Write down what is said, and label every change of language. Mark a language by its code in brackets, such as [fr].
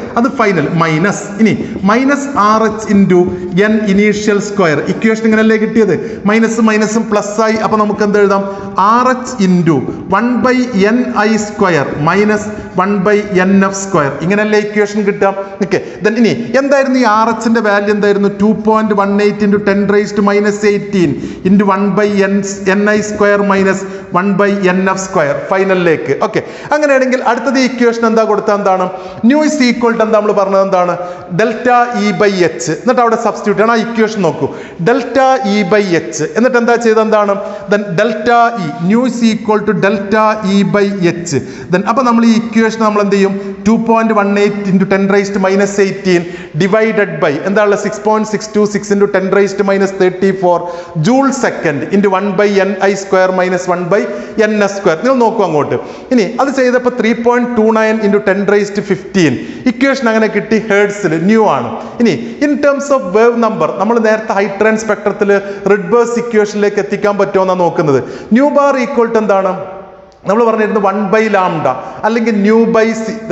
[en] അത് final minus ഇനി minus R H into N initial square. [ml] Equation ഇങ്ങനല്ലേ കിട്ടിയത്? Minus മൈനസും plus ആയി. അപ്പൊ നമുക്ക് എന്ത് എഴുതാം? [en] R H into 1 by n I square minus 1 by n F square. [ml] ഇങ്ങനല്ലേ equation കിട്ടാം. ഓക്കെ, ദെൻ ഇനി എന്തായിരുന്നു ഈ ആർ എച്ചിന്റെ വാല്യൂ? എന്തായിരുന്നു? [en] 2.18 into 10 raised to minus 18 into 1 by n i square minus 1 by n f square ഫൈനലിലേക്ക്. [ml] Okay, അങ്ങനെയാണെങ്കിൽ അടുത്തത് equation എന്താ കൊടുത്താൽ എന്താണ്? ന്യൂ ഇസ് ഈക്വൽ ടു എന്താ നമ്മൾ പറഞ്ഞത്? എന്താണ്? [en] Delta E by H. [ml] എന്നിട്ട് അവിടെ സബ്സ്റ്റിറ്റ്യൂട്ട് ചെയ്യണം. ആ ഇക്വേഷൻ നോക്കൂ. ഡെൽറ്റ ഇ ബൈ എച്ച് എന്നിട്ട് എന്താ ചെയ്തത്? എന്താണ്? Then delta E new is equal to delta E by H. Then അപ്പൊ നമ്മൾ ഈ ഇക്വേഷൻ നമ്മൾ എന്ത് ചെയ്യും? [en] 2.18 into 10 raised to minus 18 divided by എന്താണ്? 6.626 into 10 raised to minus 34 joule second into 1 by n i square minus 1 by n s square. [ml] നിങ്ങൾ നോക്കൂ അങ്ങോട്ട്. ഇനി അത് ചെയ്തപ്പോൾ 3.29 into 10 raised to 15 ഇക്വേഷൻ അങ്ങനെ കിട്ടി. ഹെർട്സിൽ ന്യൂ ആണ്. ഇനി in terms of wave number നമ്മൾ നേരത്തെ ഹൈഡ്രജൻ സ്പെക്ട്രത്തിൽ റിഡ്ബേഴ്സ് ഇക്വേഷനിലേക്ക് എത്തിക്കാൻ പറ്റുമോ എന്നാണ് നോക്കുന്നത്. ന്യൂ ബാർ ഈക്വൽ ടു എന്താണ്? നമ്മൾ പറഞ്ഞിരുന്നു 1 by ലാംഡ അല്ലെങ്കിൽ ന്യൂ ബൈ സി.